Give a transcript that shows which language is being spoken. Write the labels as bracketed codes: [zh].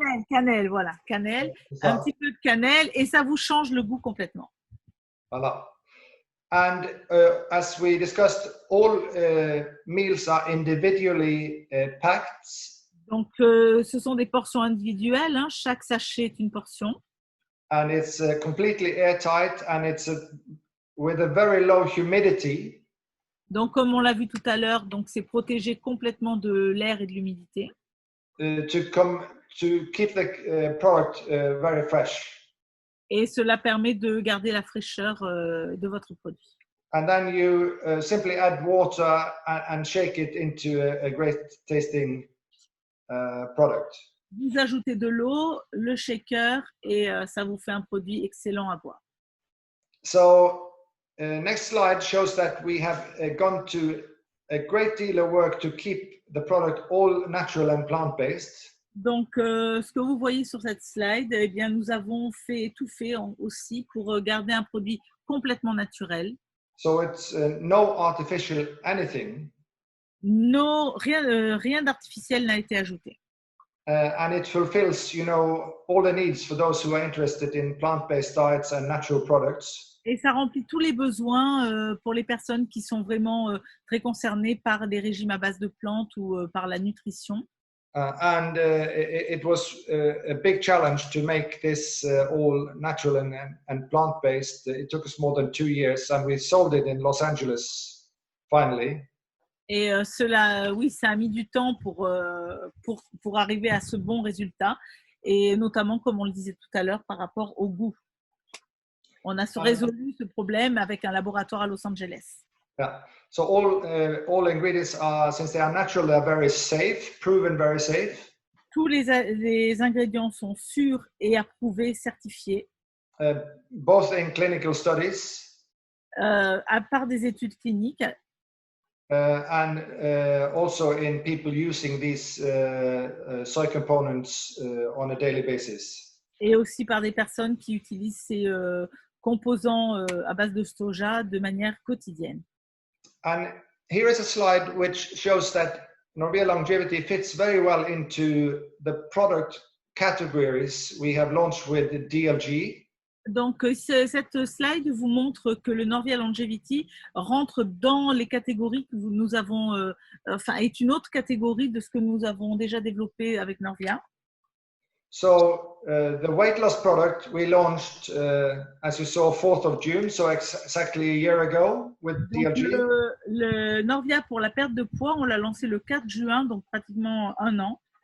[fr] Cannelle, voilà, cannelle. Un petit peu de cannelle et ça vous change le goût complètement. Voilà. [en] And as we discussed, all meals are individually packed. [fr] Donc, ce sont des portions individuelles. Hein. Chaque sachet est une portion. [en] And it's completely airtight and it's with a very low humidity. [fr] Donc, comme on l'a vu tout à l'heure, donc c'est protégé complètement de l'air et de l'humidité. [en] To keep the product very fresh. [fr] Et cela permet de garder la fraîcheur de votre produit. [en] And then you simply add water and shake it into a great tasting product. [fr] Vous ajoutez de l'eau, le shaker et ça vous fait un produit excellent à boire. [en] So next slide shows that we have gone to a great deal of work to keep the product all natural and plant-based. [fr] Donc, ce que vous voyez sur cette slide, eh bien, nous avons tout fait aussi pour garder un produit complètement naturel. [en] So it's no artificial anything. [fr] Rien d'artificiel n'a été ajouté. [en] And it fulfills, all the needs for those who are interested in plant-based diets and natural products. [fr] Et ça remplit tous les besoins pour les personnes qui sont vraiment très concernées par des régimes à base de plantes ou par la nutrition. [en] It was a big challenge to make this all natural and plant-based. It took us more than 2 years and we sold it in Los Angeles finally. [fr] Et cela, oui, ça a mis du temps pour arriver à ce bon résultat et notamment, comme on le disait tout à l'heure, par rapport au goût. On a résolu ce problème avec un laboratoire à Los Angeles. [en] Yeah. So all ingredients are, since they are natural, they are very safe, proven very safe. [fr] Tous les ingrédients sont sûrs et approuvés, certifiés. [en] Both in clinical studies. [fr] À part des études cliniques. [en] And also in people using these soy components on a daily basis. [fr] Et aussi par des personnes qui utilisent ces composants à base de soja de manière quotidienne. [en] And here is a slide which shows that Norvia Longevity fits very well into the product categories we have launched with the DLG. [fr] Donc, cette slide vous montre que le Norvia Longevity rentre dans les catégories que nous avons, est une autre catégorie de ce que nous avons déjà développé avec Norvia. [en] So the weight loss product we launched, as you saw, 4th of June, so exactly a year ago with DLG. [fr] Donc, le Norvia pour la perte de poids, on l'a lancé le 4 juin, donc pratiquement un an.